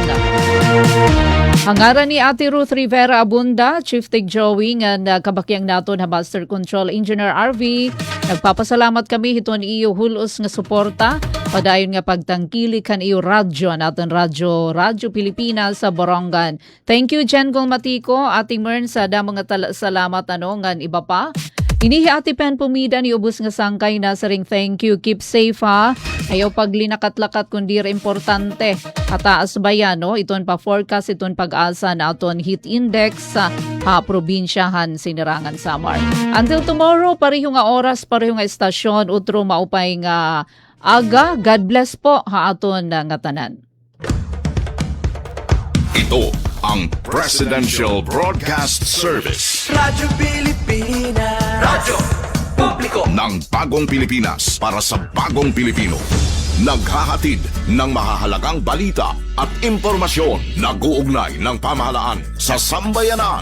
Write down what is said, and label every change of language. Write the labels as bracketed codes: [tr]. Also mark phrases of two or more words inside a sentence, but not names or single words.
[war] Hangaran ni Ate Ruth Rivera Abunda, Chief Tig Joey, nga kabakyang naton ha Master Control Engineer RV. Nagpapasalamat kami hiton iyo hulos nga suporta Padayon nga pagtangkili kan iyo radyo natin radyo Pilipinas sa Borongan. [en] Thank you [war] Jen Gulmatiko, Ate Mern sa da mga salamat ngan iba pa. Inihi Ate Pen pumida ni ubos nga sangkay na sa ring [en] thank you. Keep safe [war] ha. Ayaw paglinakat-lakat kundi importante. Kataas ba yan, no? Iton pa forecast, iton pag-asa na aton heat index sa probinsyahan sinirangan Samar. [en] Until tomorrow, [war] pareho nga oras, pareho nga estasyon, utro maupay nga aga. [en] God bless [war] po ha aton nga tanan. [tl] Ito ang Presidential Broadcast Service. Radyo Pilipinas. Radyo Publiko. Ng Bagong Pilipinas para sa Bagong Pilipino. Naghahatid ng mahahalagang balita at impormasyon na guugnay ng pamahalaan sa sambayanan.